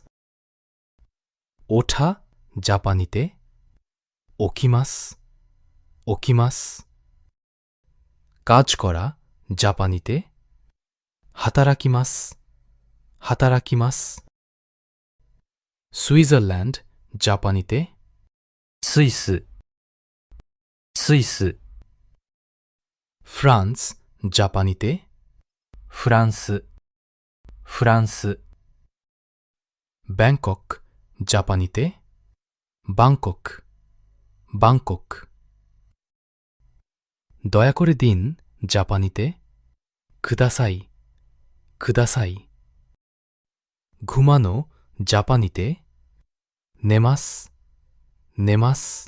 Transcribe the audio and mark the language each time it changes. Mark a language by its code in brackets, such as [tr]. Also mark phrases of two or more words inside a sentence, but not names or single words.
[bn] ওঠা জাপানিতে [ja] 起きます 起きます [bn] কাজ করা জাপানিতে [ja] 働きます 働きます [bn] সুইজারল্যান্ড জাপানিতে [ja] スイス、スイス、 [bn] ফ্রান্স জাপানিতে [ja] フランス、フランス、 [bn] ব্যাংকক জাপানিতে বাংকক বাংকক দয়া করে দিন জাপানিতে [ja] ください ください [bn] ঘুমানো জাপানিতে [ja] 寝ます 寝ます